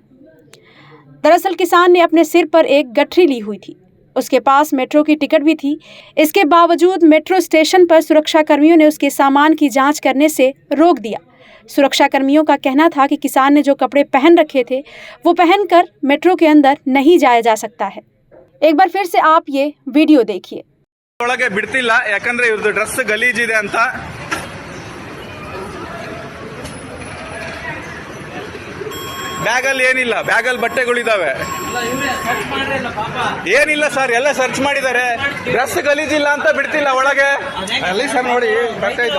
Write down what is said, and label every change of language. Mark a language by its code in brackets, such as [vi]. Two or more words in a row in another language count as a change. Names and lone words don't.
[hi] दरअसल किसान ने अपने सिर पर एक गठरी ली हुई थी, उसके पास मेट्रो की टिकट भी थी। इसके बावजूद मेट्रो स्टेशन पर सुरक्षा कर्मियों ने उसके सामान की जांच करने से रोक दिया। सुरक्षा कर्मियों का कहना था कि किसान ने जो कपड़े पहन रखे थे वो पहनकर मेट्रो के अंदर नहीं जाया जा सकता है। एक बार फिर से आप ये वीडियो देखिए। [kn] ಒಳಗೆ ಬಿಡ್ತಿಲ್ಲ ಯಾಕಂದ್ರೆ ಇವ್ರದ್ದು ಡ್ರೆಸ್ ಗಲೀಜಿದೆ ಅಂತ. ಬ್ಯಾಗಲ್ಲಿ ಏನಿಲ್ಲ, ಬ್ಯಾಗಲ್ಲಿ ಬಟ್ಟೆಗಳಿದಾವೆ. ಏನಿಲ್ಲ ಸರ್, ಎಲ್ಲ ಸರ್ಚ್ ಮಾಡಿದ್ದಾರೆ. ಡ್ರೆಸ್ ಗಲೀಜಿಲ್ಲ ಅಂತ ಬಿಡ್ತಿಲ್ಲ ಒಳಗೆ. ಅಲ್ಲಿ ಸರ್ ನೋಡಿ ಬಟ್ಟೆ ಇದು.